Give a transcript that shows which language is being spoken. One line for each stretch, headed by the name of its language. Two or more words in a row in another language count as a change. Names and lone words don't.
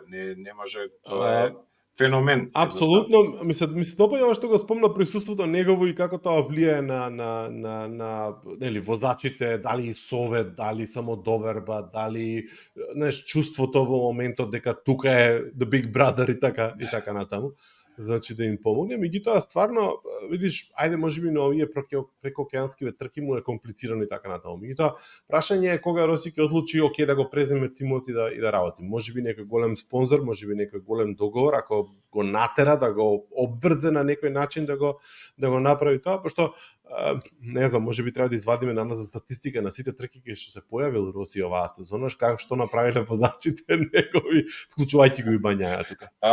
Macedonian: Не може, тоа е феномен. Апсолутно, ми се допаѓа што го спомна присуството негово и како тоа влијае на нели возачите, дали совет, дали самодоверба, дали чувството во моментот дека тука е
English: the big brother
Macedonian: и така натаму. Значи да им помогне, меѓутоа стварно видиш, ајде можеби на овие прекоокеанскиве трки му е комплицирано и така натаму. Меѓутоа прашање е кога Роси ќе одлучи да го преземе тимот и да работи. Можеби некој голем спонзор, можеби некој голем договор, ако го натера да го обврзе на некој начин да го направи тоа, пошто не знам, можеби треба да извадиме на нас за статистика на сите трки кои што се појавил Роси оваа сезона, како што направиле возачите негови, вклучувајќи го и Бањаја тука.